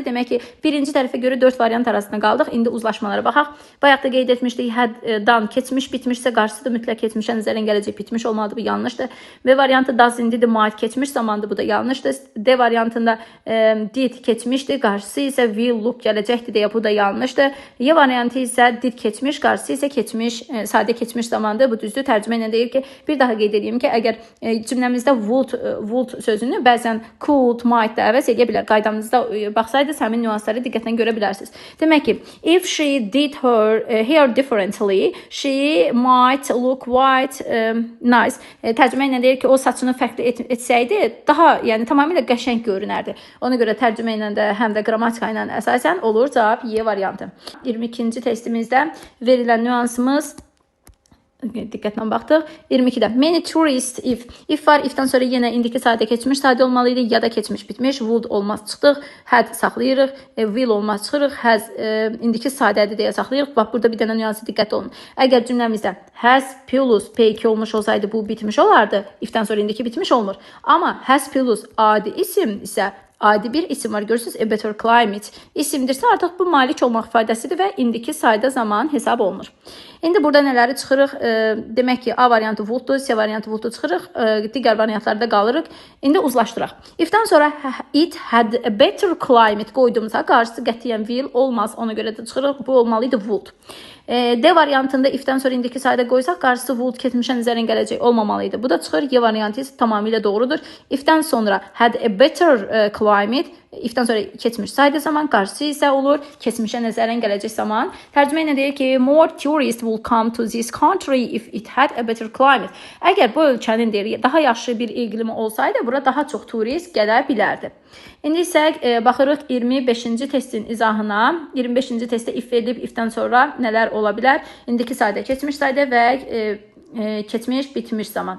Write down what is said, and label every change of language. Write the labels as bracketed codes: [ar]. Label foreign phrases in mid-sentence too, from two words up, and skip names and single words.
[az] Demək ki, birinci tərəfə görə 4 variant arasında qaldıq. İndi uzlaşmalara baxaq. Bayaq da qeyd etmişdik, had-dan keçmiş bitmişsə, qarşısı da mütləq keçmişə nəzərən gələcək bitmiş olmalıdır, bu yanlışdır. B variantı does indidir, might keçmiş zamandır, bu da yanlışdır. D variantında did keçmişdir, qarşısı isə [en] will look [az] gələcəkdir deyə, bu da yanlışdır. Y variantı isə did keçmiş, qarşısı isə keçmiş, sadə keçmiş zamandır. Bu düzdür. Tərcümə ilə deyir ki, bir daha qeyd edeyim ki, əgər cümləmizdə would sözünü bəzən could, might da əvəz edə bilər. Qaydamızda baxsaydınız, həmin nüansları diqqətlə görə bilərsiniz. Demək ki, [en] if she did her hair differently, she might look quite nice. [az] Tərcümə ilə deyir ki, o saçını fərqli etsəydi, daha, yəni tamamilə qəşəng görünərdi. Ona görə tərcümə ilə də, həm də qrammatika ilə əsasən olur cavab Y variantı. 22-ci testimizdə verilən nüansımız, diqqətlə baxdıq. 22-də [en] many tourists [az] if var, ifdən sonra yenə indiki sayda keçmiş sayda olmalıydı, ya da keçmiş bitmiş, would olmaz çıxdıq, had saxlayırıq, will olmaz çıxırıq, has indiki saydədir deyə saxlayırıq. Bax, burada bir dənə nüansı diqqət olun. Əgər cümləmizdə [en] has plus [az] P2 olmuş olsaydı, bu bitmiş olardı. Ifdən sonra indiki bitmiş olmur. Amma [en] has plus [az] adi isim isə adi bir isim var. Görürsünüz, [en] a better climate [az] isimdirsə, artıq bu malik olmaq ifadəsidir və indiki sayda zaman hesab olunur. İndi burada nələri çıxırıq? Demək ki, A variantı woulddur, C variantı woulddur çıxırıq. Digər variantlarda qalırıq. İndi uzlaşdıraq. Ifdən sonra [en] it had a better climate [az] qoyduğumuzda qarşısı qətiyyən will olmaz. Ona görə də çıxırıq. Bu olmalıydı would. D variantında ifdən sonra indiki sayda qoysaq, qarşısı would keçmişə nəzərən gələcək olmamalıydı. Bu da çıxır. Y variantı isə tamamilə doğrudur. Ifdən sonra [en] had a better climate, [az] ifdən sonra keçmiş sayda zaman, qarşısı isə olur keçmişə nəzərən gələcək zaman. Tərcümə ilə deyir ki, [en] more tourists will come to this country if it had a better climate. [az] Əgər bu ölkənin deyir, daha yaxşı bir iqlimi olsaydı, bura daha çox turist gələ bilərdi. İndi isə baxırıq 25-ci testin izahına. 25-ci testdə if verilib, ifdən sonra nələr ola bilər? İndiki sayda, keçmiş sayda və keçmiş bitmiş zaman.